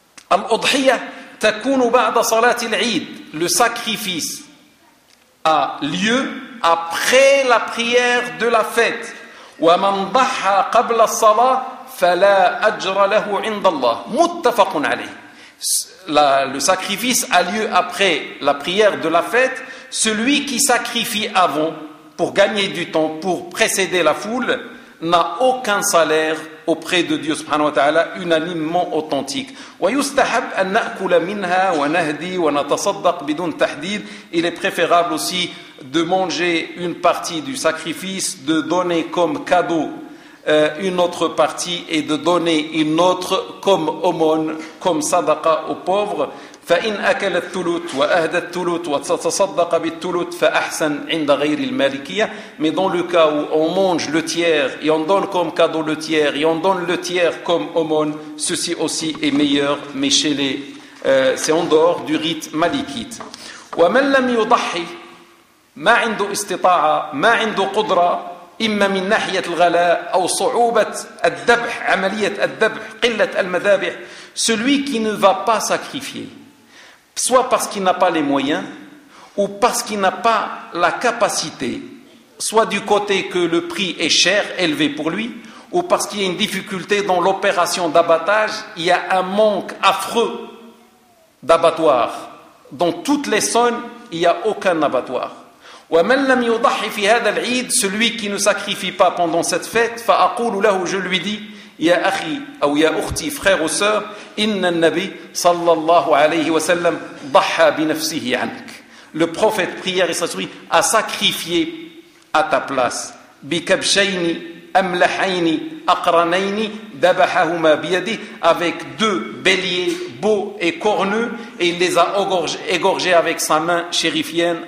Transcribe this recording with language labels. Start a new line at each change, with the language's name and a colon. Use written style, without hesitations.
Arabic: والأضحية تكون بعد صلاة العيد.
French: Le sacrifice a lieu après la prière de la fête.
Arabic: ومن ضحى قبل الصلاة فلا أجر له عند الله. متفق عليه.
French: Le sacrifice a lieu après la prière de la fête. Celui qui sacrifie avant, pour gagner du temps, pour précéder la foule, n'a aucun salaire auprès de Dieu subhanahu wa ta'ala, unanimement authentique.
Arabic: وَيُسْتَحَبْ أَنْ نَأْكُلَ مِنْهَا وَنَهْدِي وَنَتَصَدَّقْ بِدُونَ تَحْدِيدٍ.
French: Il est préférable aussi de manger une partie du sacrifice, de donner comme cadeau une autre partie et de donner une autre comme aumône, comme sadaqa aux pauvres.
Arabic: فإن أكل الثلث وأهدى الثلث وتتصدق بالثلث فأحسن عند غير المالكية.
French: Mais dans le cas où on mange le tiers et on donne comme cadeau le tiers et on donne le tiers comme aumône, ceci aussi est meilleur, mais chez les c'est en dehors du rite malikite.
Arabic: ومن لم يضحي ما عنده استطاعة ما عنده قدرة إما من ناحية الغلاء أو صعوبة الذبح عملية الذبح قلة المذابح.
French: Celui qui ne va pas sacrifier, soit parce qu'il n'a pas les moyens ou parce qu'il n'a pas la capacité, soit du côté que le prix est cher, élevé pour lui, ou parce qu'il y a une difficulté dans l'opération d'abattage, il y a un manque affreux d'abattoir. Dans toutes les zones, il n'y a aucun abattoir.
Arabic: وَمَنْ لَمْ يُضَحِّ فِي هَذَا الْعِيدِ
French: Celui qui ne sacrifie pas pendant cette fête,
Arabic: فَأَقُولُ لَهُ
French: Je lui dis,
Arabic: يا أخي أو يا أختي
French: frère ou sœur,
Arabic: إن النبي صلى الله عليه وسلم ضحى بنفسه عنك.
French: Le prophète prière et s'assurit a sacrifié à ta place.
Arabic: بكبشين أملحين أقرنين ذبحهما بيده,
French: avec deux béliers beaux et corneux, et il les a égorgés avec sa main chérifienne.